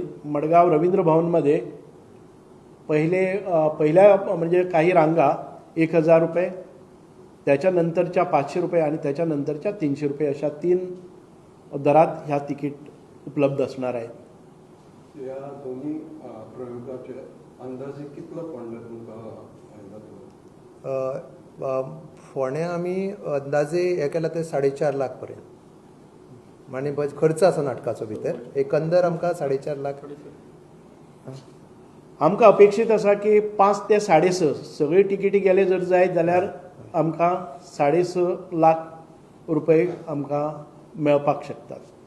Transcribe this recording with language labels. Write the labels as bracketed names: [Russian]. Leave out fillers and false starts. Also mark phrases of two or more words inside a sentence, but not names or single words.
[Marathi] मडगाव रवींद्र भवनमध्ये पहिल्या म्हणजे काही रांगा 1000 रुपये, त्याच्यानंतरच्या 500 रुपये आणि त्याच्यानंतरच्या 300 रुपये अशा 3 दरात ह्या तिकीट उपलब्ध असणार आहेत. [Konkani] या दोन्ही प्रयोगाचे अंदाजे कितलं फंड तुमका फोण्या आम्ही अंदाजे हे केला ते 4.5 लाख पर्यंत आणि खर्च आसा नाटकाचो भितर एकंदर आमकां 4.5 लाख आमकां अपेक्षीत आसा की 5 ते 6.5 सगळी तिकिटी गेले जर जायत जाल्यार आमकां 6.5 लाख रुपये आमकां मेळपाक शकतात.